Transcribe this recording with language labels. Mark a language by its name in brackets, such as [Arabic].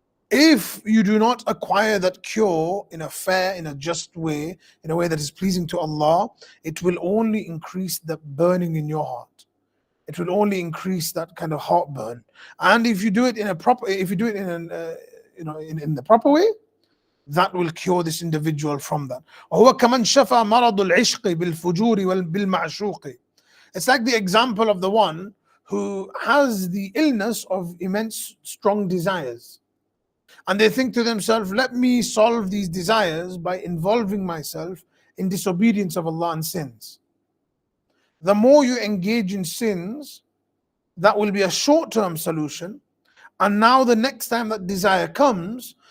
[English] If you do not acquire that cure in a fair, in a just way, in a way that is pleasing to Allah, it will only increase the burning in your heart. It will only increase that kind of heartburn. And if you do it in a proper, if you do it in the proper way, that will cure this individual from that. [Arabic] وهو كمن شفى مرض العشق بالفجور بالمعشوق. [English] It's like the example of the one who has the illness of immense strong desires. And they think to themselves, let me solve these desires by involving myself in disobedience of Allah and sins. The more you engage in sins, that will be a short-term solution. And now the next time that desire comes,